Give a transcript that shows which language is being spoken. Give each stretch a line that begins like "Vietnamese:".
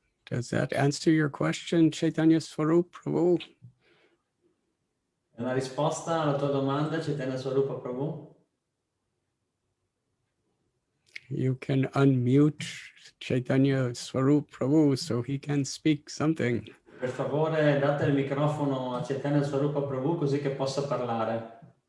English: Does that answer your question, Chaitanya Swarup Prabhu?
Italian: È una risposta alla tua domanda, Chaitanya Swarupa Prabhu?
English: You can unmute Chaitanya Swarup Prabhu so he can speak something.
Italian: Per favore date il microfono a Chaitanya Swarupa Prabhu così che possa parlare.